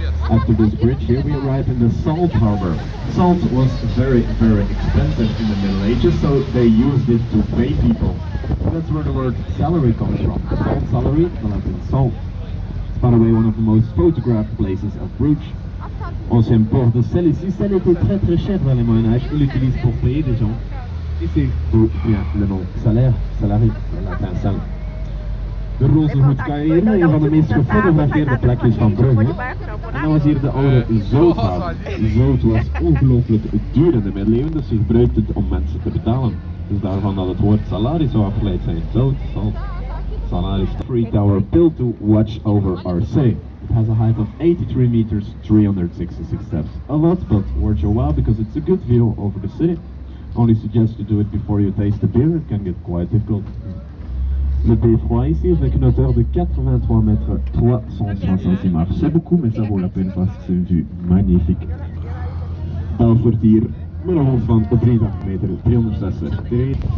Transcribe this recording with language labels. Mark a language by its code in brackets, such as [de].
[en] After this bridge here we arrive in the salt harbor. Salt was very, very expensive in the Middle Ages, so they used it to pay people. That's where the word salary comes from. Salt salary, the Latin salt. It's by the way one of the most photographed places of Bruges. [fr] Ancien port de sel ici, sel était très très cher dans les Moyen-Âge, il l'utilise pour payer des gens. Ici, d'où vient le nom salaire, salari, le latin sal. [nl] De Rozenhoedkade, een van de meest gefotografeerde plekjes van Brugge. En dan was hier de oude zouthaven. Zout was ongelooflijk duur in de middeleeuwen, dus ze gebruikten het om mensen te betalen. Dus daarvan dat het woord salaris zou afgeleid zijn. Zout, salt, salaris. [en] Free tower built to watch over our city. It has a height of 83 meters, 366 steps. A lot, but worth your while because it's a good view over the city. Only suggest you do it before you taste the beer, it can get quite difficult. [fr] Le beffroi ici avec une hauteur de 83 mètres 366 marches. C'est beaucoup mais ça vaut la peine parce que c'est une vue magnifique. [nl] Belfortier met een hoogte van 83 meter 360.